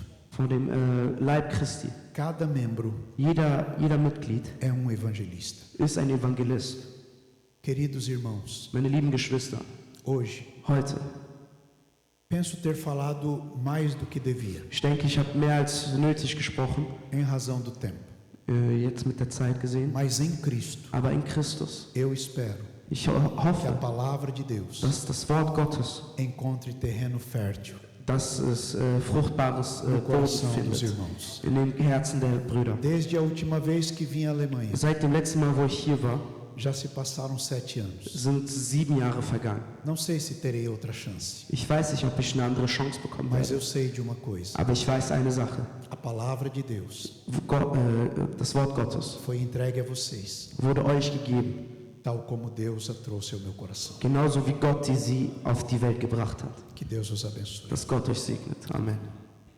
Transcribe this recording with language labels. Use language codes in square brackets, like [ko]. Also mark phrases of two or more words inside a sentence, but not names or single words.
[de] von dem Leib Christi. [pt] cada membro [de] Jeder Mitglied [pt] é evangelista. [de] ist ein Evangelist. [pt] Queridos irmãos, [de] Meine lieben Geschwister, [pt] hoje [de] heute, [pt] penso ter falado mais do que devia, [de] ich denke, ich habe mehr als nötig gesprochen, [pt] em razão do tempo. [de] jetzt mit der Zeit gesehen. [pt] Mas em Cristo, [de] Aber in Christus, [pt] eu espero [de] ich [pt] que a [de] hoffe, [pt] palavra de Deus [de] dass das Wort Gottes, [pt] encontre terreno fértil [de] dass es fruchtbares [pt] no [de] Boden [pt] coração dos [de] findet [pt] irmãos. [de] in den Herzen der Brüder. [pt] Desde a última vez que vim à Alemanha, [de] Seit dem letzten Mal, wo ich hier war, [pt] já se passaram 7 anos. [de] sind 7 Jahre vergangen. [pt] Não sei se terei outra chance, [de] Ich weiß nicht, ob ich eine andere Chance bekommen [pt] mas [de] werde. [pt] eu sei de uma coisa: [de] Aber ich weiß eine Sache. [pt] a palavra de Deus [de] Das Wort Gottes [pt] foi entregue a vocês, [de] wurde euch gegeben, [pt] tal como Deus a trouxe ao meu coração. [de] genauso wie Gott sie auf die Welt gebracht hat. [pt] Que Deus os abençoe. [de] Dass Gott euch segnet. Amen.